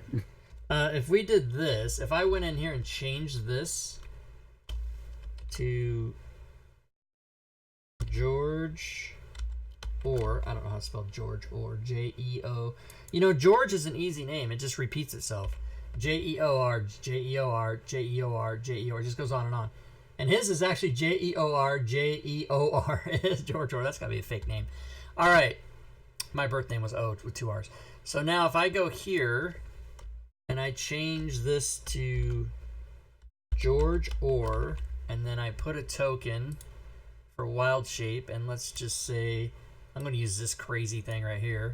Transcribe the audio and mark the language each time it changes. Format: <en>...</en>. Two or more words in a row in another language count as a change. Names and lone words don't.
<en>I want. If we did this, if I went in here and changed this to George Orr, I don't know how to spell George Orr, J-E-O. You know, George is an easy name. It just repeats itself. J-E-O-R, J-E-O-R, J-E-O-R, J-E-O-R. It just goes on and on. And his is actually J-E-O-R, J-E-O-R. It is George Orr. That's got to be a fake name. All right. My birth name was O with 2 R's. So now if I go here and I change this to George Orr, and then I put a token for wild shape, and let's just say I'm going to use this crazy thing right here.</en>